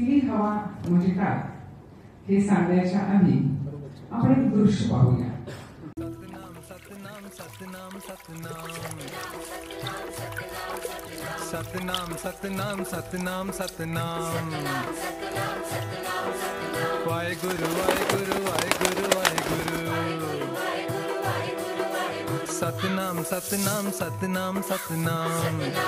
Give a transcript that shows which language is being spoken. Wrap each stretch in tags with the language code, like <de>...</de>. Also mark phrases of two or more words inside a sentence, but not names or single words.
<mr>हवा म्हणजे काय हे सांगण्याच्या आधी आपण एक दृश्य पाहूया.</mr> <pa>ਸਤਿਨਾਮ ਸਤਿਨਾਮ ਸਤਿਨਾਮ ਸਤਿਨਾਮ ਸਤਿਨਾਮ ਸਤਿਨਾਮ ਵਾਹਿਗੁਰੂ ਵਾਹਿਗੁਰੂ ਵਾਹਿਗੁਰੂ ਵਾਹਿਗੁਰੂ ਸਤਿਨਾਮ ਸਤਿਨਾਮ ਸਤਿਨਾਮ ਸਤਿਨਾਮ</pa>